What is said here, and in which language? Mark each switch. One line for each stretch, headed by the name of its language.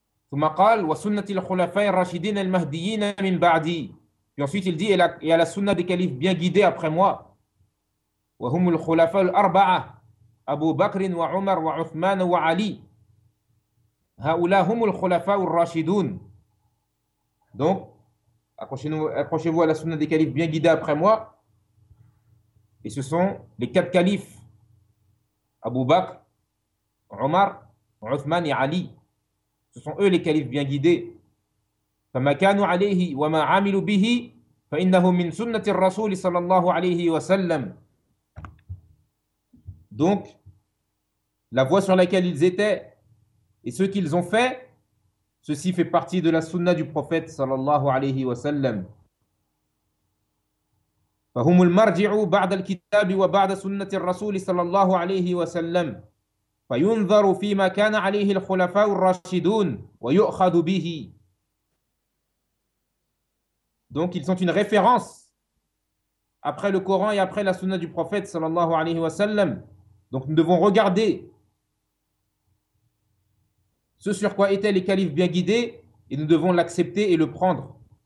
Arabic: ثم قال وسنة الخلفاء الراشدين المهديين من بعدي.
French: Puis ensuite il dit et à la sunna des califes bien guidés après moi.
Arabic: وهم الخلفاء الأربعة أبو بكر وعمر وعثمان وعلي هؤلاء هم الخلفاء الراشدون.
French: Donc accrochez-vous à la sunna des califes bien guidés après moi. Et ce sont les quatre califes Abu Bakr, Omar, Uthman et Ali. Ce sont eux les califes bien guidés.
Arabic: فَمَا كَانُوا عَلَيْهِ وَمَا عَامِلُوا بِهِ فَإِنَّهُ مِنْ سُنَّةِ الرَّسُولِ صَلَى اللَّهُ عَلَيْهِ وَسَلَّمْ.
French: Donc, la voie sur laquelle ils étaient et ce qu'ils ont fait, ceci fait partie de la sunna du prophète صلى الله عليه وسلم.
Arabic: فَهُمُ الْمَرْجِعُ بَعْدَ الْكِتَابِ وَبَعْدَ سُنَّةِ الرَّسُولِ صَلَى اللَّهُ عَلَيْهِ وَسَلَّمْ. فينظر فيما كان عليه الخلفاء الراشدون ويؤخذ به.
French: Donc ils sont une référence après le Coran et après la sunna du prophète sallallahu alayhi wa sallam, Donc nous devons regarder ce sur quoi étaient les califes bien guidés et nous devons l'accepter et le prendre.